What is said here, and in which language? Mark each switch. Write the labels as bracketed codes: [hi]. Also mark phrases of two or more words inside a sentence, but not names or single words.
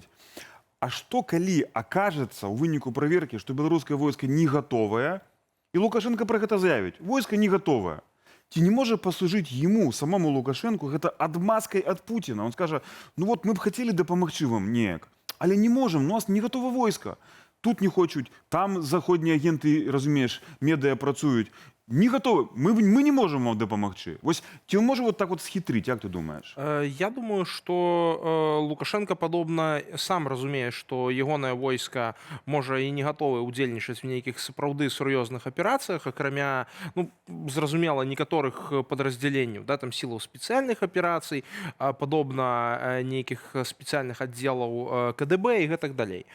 [be] А што калі акажацца ў выніку праверкі, што беларускае войска не гатовае, і Лукашенко пра гэта заявіць: войска не гатовае. Ці не можа паслужыць яму, самому Лукашенку, гэта адмазкай ад Пуціна? Он скажа: ну вот мы б хацелі дапамагчы вам неяк, але не можам, у нас не гатова войска. Тут не хочуць, там заходнія агенты, разумееш, медыа працуюць. [ru] Не готовы. Мы не можем вам дапамагчы. [be] Вось ці можа [ru] вот так вот [be] схітрыць, як ты думаешь? [ru] Я думаю, что [be] Лукашенко падобна сам разумее, што ягонае войска можа і не гатовы ўдзельнічаць в нейкіх сапраўды сур'ёзных аперацыях, акрамя, зразумела, некаторых падраздзяленняў, да, там сілаў спецыяльных аперацый, падобна нейкіх спецыяльных аддзелаў КДБ і гэтак далей.